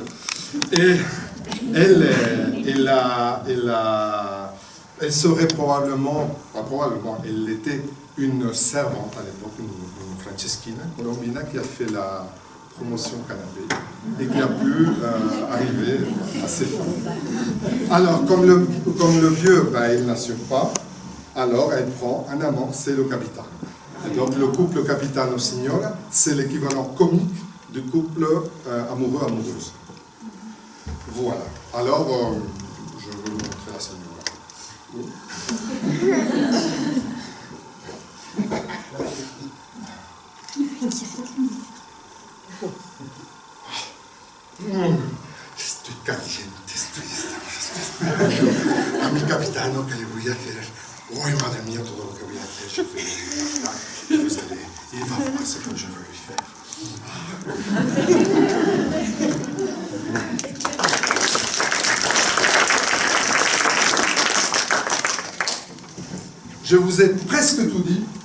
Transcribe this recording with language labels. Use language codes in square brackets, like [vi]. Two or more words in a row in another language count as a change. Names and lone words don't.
[fr] Et elle serait probablement, elle était une servante à l'époque, une Franceschina, colombina, qui a fait la promotion canapé et qui a pu arriver à ses fins. Alors, comme le vieux, il n'assure pas, alors elle prend un amant, c'est le capitano. Et donc le couple capitano-signora, c'est l'équivalent comique du couple amoureux-amoureuse. Voilà. Alors, je vais vous montrer la signora. [es] Estoy caliente, a mi capitano, ¿qué le voy a hacer? ¡Ay, madre mía, todo lo que voy a hacer! [fr] Je vais lui faire. Il va voir ce que je veux lui faire. Je vous ai presque tout dit.